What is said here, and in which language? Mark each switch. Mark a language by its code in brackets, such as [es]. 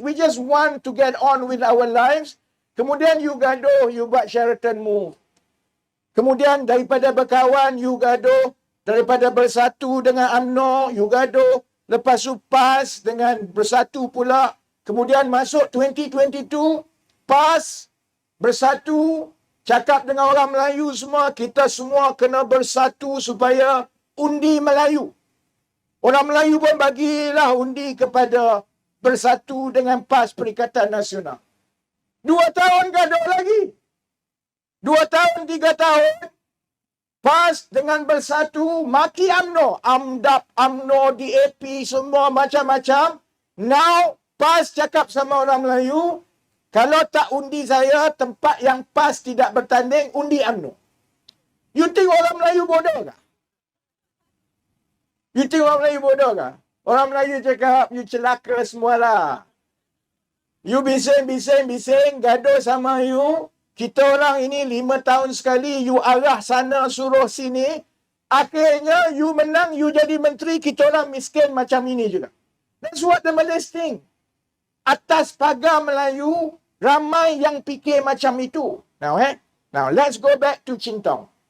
[en] We just want to get on with our lives. [ms] Kemudian [en] you [ms] gaduh, you buat Sheraton [en] move. [ms] Kemudian daripada berkawan, [en] you [ms] gaduh. Daripada Bersatu dengan UMNO, [en] you [ms] gaduh. Lepas tu PAS dengan Bersatu pula. Kemudian masuk 2022, PAS, Bersatu, cakap dengan orang Melayu semua, kita semua kena bersatu supaya undi Melayu. Orang Melayu pun bagilah undi kepada Bersatu dengan PAS Perikatan Nasional. 2 tahun gaduh lagi. 2 tahun, 3 tahun. PAS dengan Bersatu, maki UMNO. AMDAP, UMNO, DAP, semua macam-macam. [en] Now, [ms] PAS cakap sama orang Melayu, kalau tak undi saya, tempat yang PAS tidak bertanding, undi UMNO. [en] You think [ms] orang Melayu bodoh ke? [en] You think [ms] orang Melayu bodoh ke? Orang Melayu cakap, [en] you [ms] celaka semualah. [en] You [ms] bising, gaduh sama [en] you. [ms] Kita orang ini 5 tahun sekali, [en] you [ms] arah sana, suruh sini. Akhirnya, [en] you [ms] menang, you jadi menteri, kita orang miskin macam ini juga. [en] That's what the Malays think. [ms] Atas pagar Melayu, ramai yang fikir macam itu. [en] Now, let's go back to Cintong.